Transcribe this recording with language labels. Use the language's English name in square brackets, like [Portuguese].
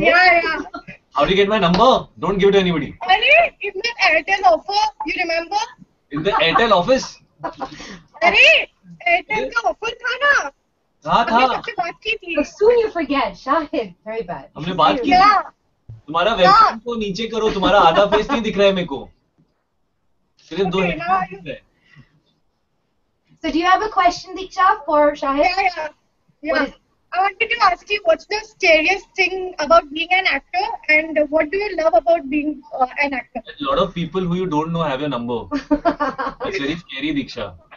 [English] Yeah. How do you get my number? Don't give it to anybody. Arey, in the Airtel offer, you remember? In the Airtel office? [Hindi] Arey, Airtel का offer था ना? हाँ हमने था. सबसे बात की थी. [English] But soon you forget, Shahid. Very bad. [Hindi] हमने बात की. [English] Yeah. [Hindi] तुम्हारा वेबकैम को नीचे करो. तुम्हारा आधा फेस नहीं दिख रहा है मेरे को. सिर्फ दो हेडफोन दिख रहे हैं. [English] So do you have a question, Diksha, for Shahid? Yeah. I wanted to ask you, what's the scariest thing about being an actor, and what do you love about being an actor? A lot of people who you don't know have your number. It's very scary, Diksha.